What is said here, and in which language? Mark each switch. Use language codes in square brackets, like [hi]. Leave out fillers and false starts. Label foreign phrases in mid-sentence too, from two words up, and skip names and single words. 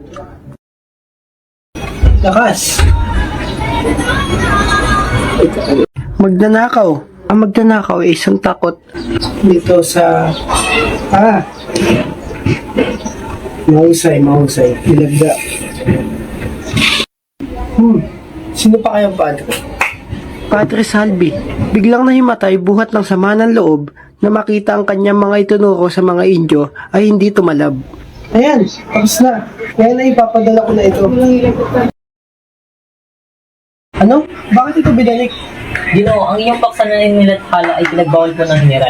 [tl] Lakas! Magnanakaw. Ang magnanakaw ay isang takot dito sa... Mahusay. Ilagda. Sino pa kayang padre? Padre Salvi. Biglang nahimatay buhat ng sama ng loob na makita ang kanyang mga itunuro sa mga Indio ay hindi tumalab. Ayan, tapos na. Kaya na ipapadala ko na ito. Ano? Bakit ito binalik? Ginoo, ang iyong paksa na nilathala ay pinagbawal po ng general.